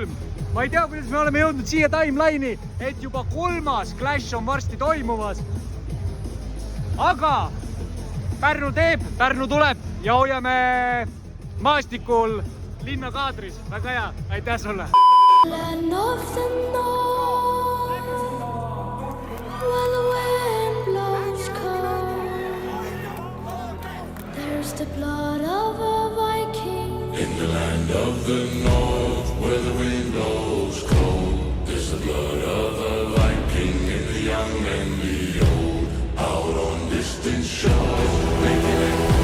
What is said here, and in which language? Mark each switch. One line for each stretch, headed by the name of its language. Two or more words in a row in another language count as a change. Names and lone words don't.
Estonian: Ma ei tea, kuidas me oleme jõudnud siia timeline'i, et juba 3. Clash on varsti toimumas. Aga Pärnu teeb, Pärnu tuleb ja hoiame maastikul linna kaadris. Väga hea, aitäh sulle!
English: Land of the north, where the wind blows cold, there's the blood of a Viking. In the land of the north, where the wind blows cold, there's the blood of a Viking in the young and the old, out on distant shores, making it.